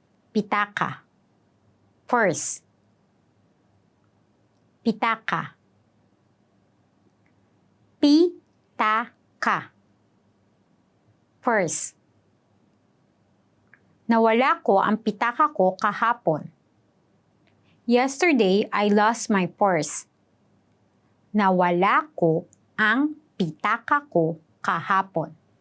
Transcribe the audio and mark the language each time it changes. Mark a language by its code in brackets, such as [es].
[tl] Pitaka, [en] purse, [tl] pitaka, pitaka, purse. Nawala ko ang pitaka ko kahapon. [en] Yesterday, I lost my purse. [tl] Nawala ko ang pitaka ko kahapon.